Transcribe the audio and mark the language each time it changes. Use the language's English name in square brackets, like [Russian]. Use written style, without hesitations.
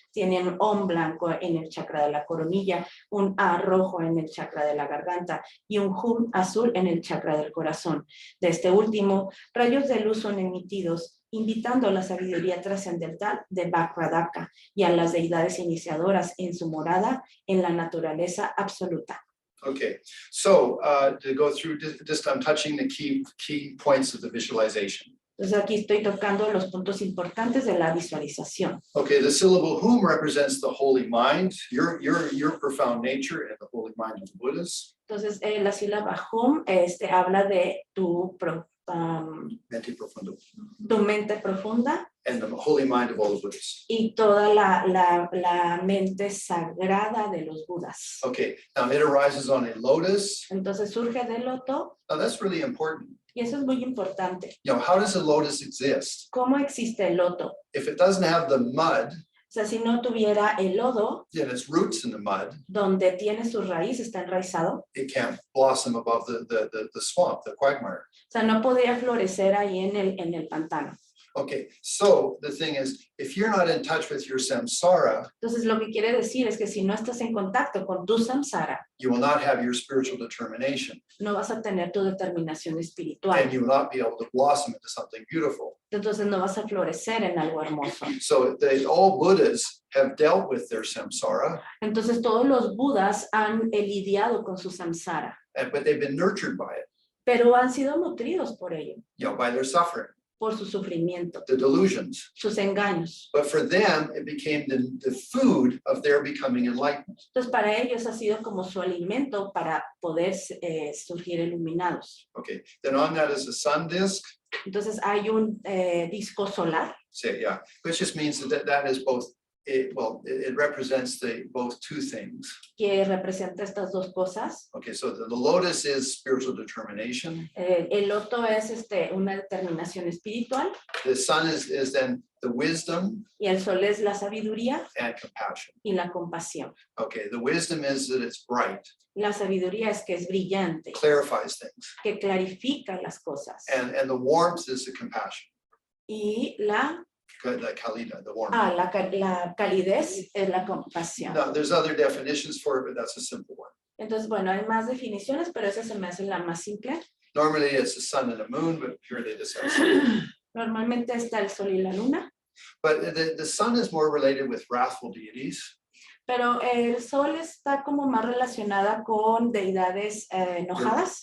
[Spanish] Tiene un Om blanco en el chakra de la coronilla, un A rojo en el chakra de la garganta y un Hum azul en el chakra del corazón. De este último, rayos de luz son emitidos, invitando a la sabiduría trascendental de Vajra Daka y a las deidades iniciadoras en su morada en la naturaleza absoluta. [English] Okay, so to go through, just I'm touching the key points of the visualization. [Spanish] Entonces aquí estoy tocando los puntos importantes de la visualización. [English] Okay, the syllable hum represents the holy mind, your profound nature and the holy mind of the Buddhas. [Spanish] Entonces la sílaba hum habla de tu Mente profundo. Tu mente profunda [English] And the holy mind of all the Buddhas. [Spanish] y toda la mente sagrada de los Budas. [English] Okay, now it arises on a lotus. [Spanish] Entonces surge del loto. [English] Now that's really important. [Spanish] Y eso es muy importante. [English] You know, how does a lotus exist? [Spanish] ¿Cómo existe el loto? [English] If it doesn't have the mud, [Spanish] O sea, si no tuviera el lodo, [English] and its roots in the mud, [Spanish] donde tiene su raíz, está enraizado, [English] it can't blossom above the swamp, the quagmire. [Spanish] o sea, no podría florecer ahí en el pantano. [English] Okay, so the thing is, if you're not in touch with your samsara, [Spanish] Entonces, lo que quiere decir es que si no estás en contacto con tu samsara, [English] you will not have your spiritual determination, [Spanish] no vas a tener tu determinación espiritual. [English] and you will not be able to blossom into something beautiful. [Spanish] Entonces, no vas a florecer en algo hermoso. [English] So all Buddhas have dealt with their samsara, [Spanish] Entonces, todos los Budas han lidiado con su samsara, [English] but they've been nurtured by it, [Spanish] pero han sido nutridos por ello, [English] you know, by their suffering, [Spanish] por su sufrimiento, [English] the delusions. [Spanish] sus engaños. [English] But for them, it became the food of their becoming enlightened. [Spanish] Entonces, para ellos ha sido como su alimento para poder surgir iluminados. [English] Okay, then on that is a sun disk. [Spanish] Entonces, hay un disco solar, [English] Say, yeah, which just means that is both it represents both two things. [Spanish] que representa estas dos cosas. [English] Okay, so the lotus is spiritual determination. [Spanish] El loto es una determinación espiritual [English] The sun is then the wisdom [Spanish] y el sol es la sabiduría [English] and compassion. [Spanish] y la compasión. [English] Okay, the wisdom is that it's bright, [Spanish] La sabiduría es que es brillante, [English] clarifies things, [Spanish] que clarifica las cosas. [English] and the warmth is the compassion. [Spanish] Y la [English] The kalida, the warmth. [Spanish] la calidez es la compasión. [English] Now, there's other definitions for it, but that's a simple one. [Spanish] Entonces, bueno, hay más definiciones, pero esa se me hace la más simple. [English] Normally it's the sun and the moon, but here they just have sun. [Spanish] Normalmente está el sol y la luna, [English] But the sun is more related with wrathful deities. [Spanish] pero el sol está como más relacionada con deidades enojadas,